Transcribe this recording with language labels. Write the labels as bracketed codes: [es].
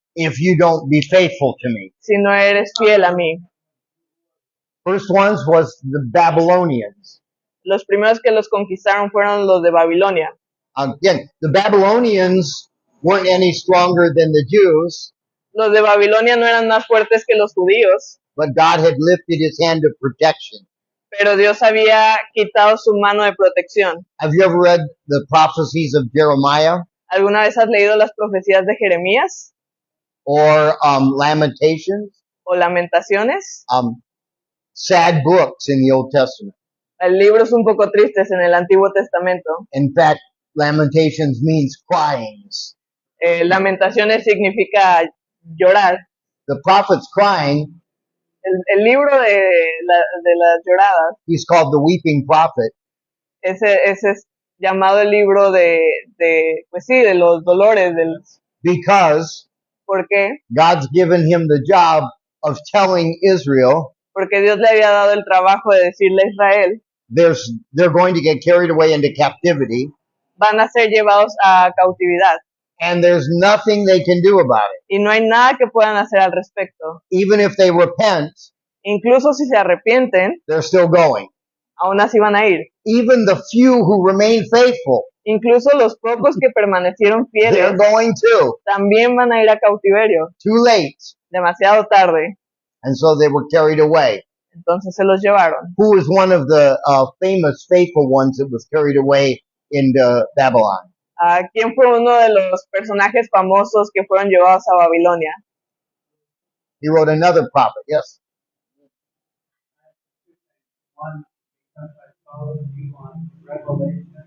[en] if you don't be faithful to me. [es] si no eres fiel a mí. [en] First ones was the Babylonians. [es] Los primeros que los conquistaron fueron los de Babilonia. [en] Again, the Babylonians weren't any stronger than the Jews, [es] Los de Babilonia no eran más fuertes que los judíos, [en] but God had lifted his hand of protection. [es] pero Dios había quitado su mano de protección. [en] Have you ever read the prophecies of Jeremiah [es] ¿Alguna vez has leído las profecías de Jeremías [en] or Lamentations? [es] o Lamentaciones? [en] Sad books in the Old Testament. [es] Libros un poco tristes en el Antiguo Testamento. [en] In fact, Lamentations means cryings. [es] Lamentaciones significa llorar. [en] The prophet's crying. [es] El libro de las lloradas, [en] He's called the weeping prophet [es] ese es llamado el libro pues sí, de los dolores. [en] because [es] ¿Por qué? [en] God's given him the job of telling Israel [es] Porque Dios le había dado el trabajo de decirle a Israel, [en] they're going to get carried away into captivity, [es] van a ser llevados a cautividad. [en] and there's nothing they can do about it. [es] Y no hay nada que puedan hacer al respecto. [en] Even if they repent, [es] Incluso si se arrepienten, [en] they're still going. [es] aún así van a ir. [en] Even the few who remain faithful, [es] Incluso los pocos que permanecieron [en] they're [es] fieles [en] going too. [es] también van a ir a cautiverio, [en] Too late. [es] demasiado tarde. [en] And so they were carried away. [es] Entonces se los llevaron. [en] Who was one of the famous faithful ones that was carried away into Babylon? [es] ¿Quién fue uno de los personajes famosos que fueron llevados a Babilonia? [en] He wrote another prophet. Yes. One, because I followed you on Revelation,